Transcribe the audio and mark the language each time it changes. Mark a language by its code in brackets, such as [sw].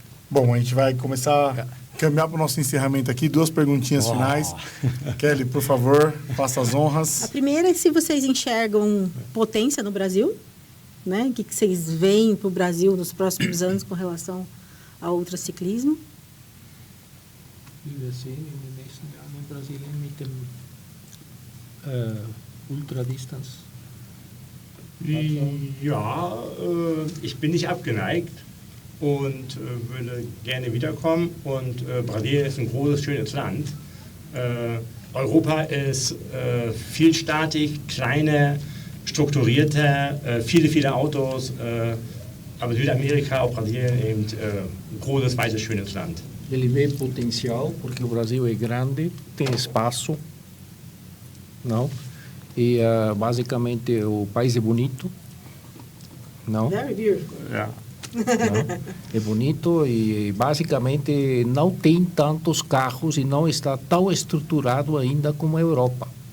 [pt] Bom, a gente vai começar a caminhar para o nosso encerramento aqui. 2 perguntinhas finais. Kelly, por favor, faça as honras. A primeira é se vocês enxergam potência no Brasil, né? O que vocês veem para o Brasil nos próximos anos com relação ao ultraciclismo? [de] Wie wir sehen in den nächsten Jahren in Brasilien mit dem Ultradistance. Ja, ich bin nicht abgeneigt und würde gerne wiederkommen. Und Brasilien ist ein großes, schönes Land. Europa ist vielstartig, kleiner, strukturierter, viele Autos. Aber Südamerika, auch Brasilien, eben ein großes, weißes, schönes Land. [pt] Ele vê potencial, porque o Brasil é grande, tem espaço, não? E basicamente o país é bonito, não? [en] Very beautiful. [pt] Não? É bonito e basicamente não tem tantos carros e não está tão estruturado ainda como a Europa.